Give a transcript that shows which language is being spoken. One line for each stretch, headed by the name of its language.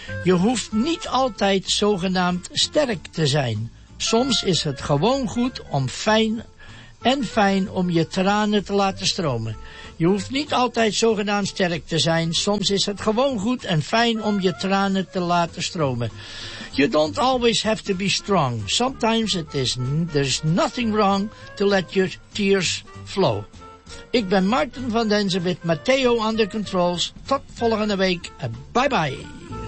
Dutch: Je hoeft niet altijd zogenaamd sterk te zijn. Soms is het gewoon goed om fijn om je tranen te laten stromen. Je hoeft niet altijd zogenaamd sterk te zijn. Soms is het gewoon goed en fijn om je tranen te laten stromen.
English: You don't always have to be strong. Sometimes there's nothing wrong to let your tears flow.
Dutch: Ik ben Martin van Denzen met Matteo
English: on the controls.
Dutch: Tot volgende week. Bye bye.